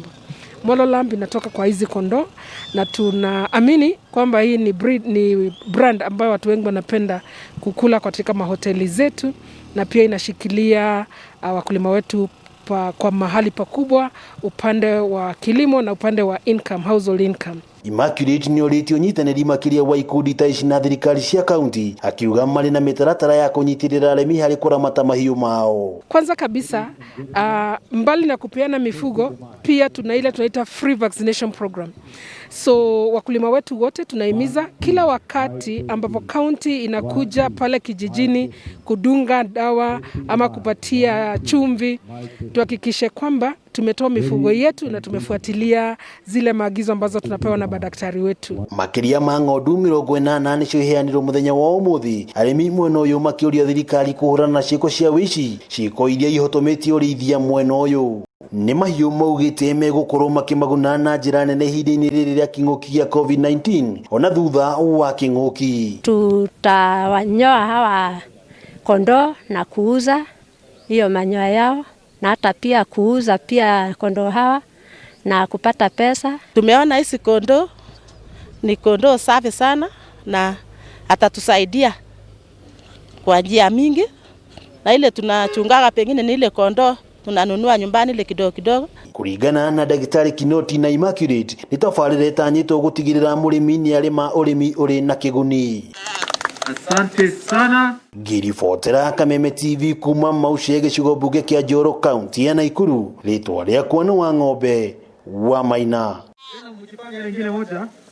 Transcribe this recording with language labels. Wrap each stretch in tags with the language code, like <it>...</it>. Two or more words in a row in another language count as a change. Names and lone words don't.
<sw>Molo Lamb inatoka kwa hizi kondoo, na tunaamini kwamba hii ni brand ambayo watu wengi wanapenda kukula katika mahoteli zetu, na pia inashikilia wakulima wetu kwa mahali pakubwa upande wa kilimo na upande wa</sw> <en>income, household income.</en> <ki>Immaculate ni oritio nyitanĩri makiria wa ikundi ta ici na thirikari cia kaunti, akiuga marĩ na mĩtaratara ya kũnyitirĩra arĩmi harĩ kũramata mahiũ mao.</ki> <sw>Kwanza kabisa, mbali na kupeana mifugo, pia tunaita</sw> <en>free vaccination program.</en> <sw>So wakulima wetu wote tunahimiza kila wakati ambapo kaunti inakuja pale kijijini kudunga dawa ama kupatia chumvi, tuhakikishe kwamba tumetoa mifugo yetu na tumefuatilia zile maagizo ambazo tunapewa na madaktari wetu.</sw> <ki>Makiria ma ng'ondu 80 nicio iheanirwo muthenya wa ũmũthĩ, arĩmi mwena ũyũ makĩũria thirikari kũhũrana na ciĩko cia ũici, ciĩko iria ihotometie ũrĩithia mwena ũyũ. Nĩ mahiũ maugĩte megũkorwo makĩmaguna na njĩra nene ihinda-inĩ rĩrĩ rĩa kĩng'ũki gĩa COVID-19 ona thutha wa kĩng'ũki.</ki> <sw>Tutawanyoa hawa kondoo na kuuza hiyo manyoya yao, na hata pia kuuza pia kondoo hawa na kupata pesa. Tumeona hizi kondoo ni kondoo safi sana, na atatusaidia kwa njia mingi, na ile tunachungaga pengine ni ile kondoo tunanunua nyumbani ile kidogo kidogo.</sw> <ki>Kuringana na Dagitari Kinoti na Immaculate, ni tafarira itanyitwo gutigirira mũrĩmi ni arĩma ũrĩmi ũrĩ na kĩguni.</ki> <sw>Asante sana.</sw> <ki>Ngiribotera Kameme TV kuma Mauche gĩcigo mbunge kĩa Njoro kaunti ya Nakuru. Rĩtwa rĩakwa nĩ Wang'ombe wa Maina.</ki>